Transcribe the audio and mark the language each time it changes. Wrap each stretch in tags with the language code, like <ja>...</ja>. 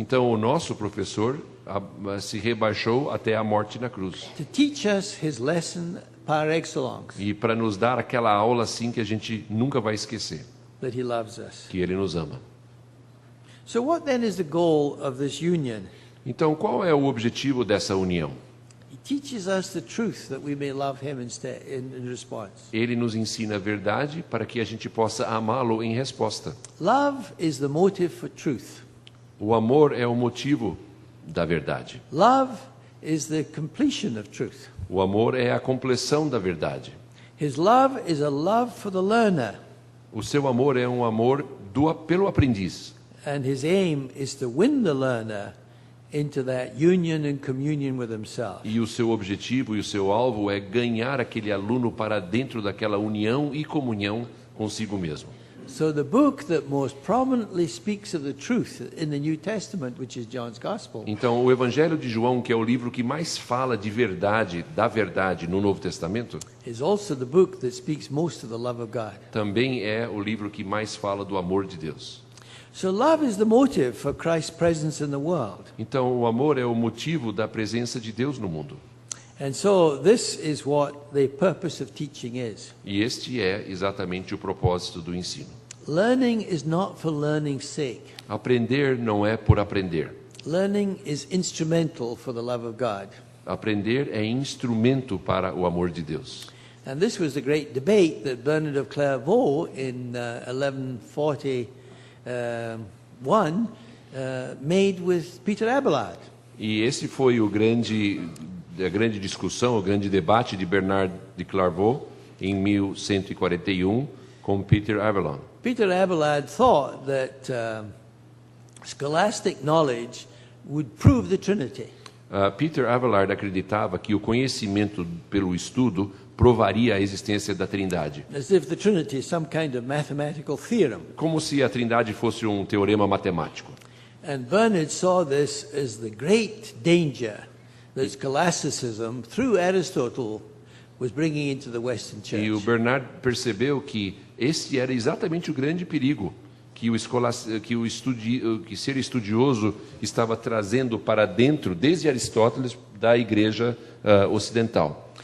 <pt>Então o nosso professor se rebaixou até a morte na cruz.</pt> <en>to teach us his lesson par excellence,</en> <pt>E para nos dar aquela aula assim que a gente nunca vai esquecer,</pt> <en>that he loves us.</en> <pt>que ele nos ama.</pt> <en>So what then is the goal of this union?</en> <pt>Então qual é o objetivo dessa união?</pt> <en>He teaches us the truth that we may love him instead in response.</en> <pt>Ele nos ensina a verdade para que a gente possa amá-lo em resposta.</pt> <en>Love is the motive for truth.</en> <pt>O amor é o motivo da verdade.</pt> <en>Love is the completion of truth.</en> <pt>O amor é a compleção da verdade.</pt> <en>His love is a love for the learner,</en> <pt>O seu amor é um amor pelo aprendiz.</pt> <en>and his aim is to win the learner into that union and communion with himself.</en> <pt>E o seu objetivo e o seu alvo é ganhar aquele aluno para dentro daquela união e comunhão consigo mesmo.</pt> <en>So the book that most prominently speaks of the truth in the New Testament, which is John's Gospel,</en> <pt>Então, o Evangelho de João, que é o livro que mais fala de verdade, da verdade no Novo Testamento,</pt> <en>is also the book that speaks most of the love of God.</en> <pt>também é o livro que mais fala do amor de Deus.</pt> <en>So love is the motive for Christ's presence in the world.</en> <pt>Então, o amor é o motivo da presença de Deus no mundo.</pt> <en>And so this is what the purpose of teaching is.</en> <pt>E este é exatamente o propósito do ensino.</pt> <en>Learning is not for learning's sake.</en> <pt>Aprender não é por aprender.</pt> <en>Learning is instrumental for the love of God.</en> <pt>Aprender é instrumento para o amor de Deus.</pt> <en>And this was the great debate that Bernard of Clairvaux in 1141 made with Peter Abelard.</en> <pt>E esse foi a grande discussão, o grande debate de Bernard de Clairvaux em 1141 com Peter Abelard.</pt> <en>Peter Abelard thought that scholastic knowledge would prove the Trinity.</en> <pt>Peter Abelard acreditava que o conhecimento pelo estudo provaria a existência da Trindade,</pt> <en>As if the Trinity is some kind of mathematical theorem.</en> <pt>como se a Trindade fosse um teorema matemático.</pt> <en>And Bernard saw this as the great danger that scholasticism, through Aristotle, was bringing into the Western</en> <pt>E o</pt> <en>Church.</en> <pt>Bernard percebeu que esse era exatamente o grande perigo que que ser estudioso estava trazendo para dentro, desde Aristóteles, da Igreja ocidental.</pt>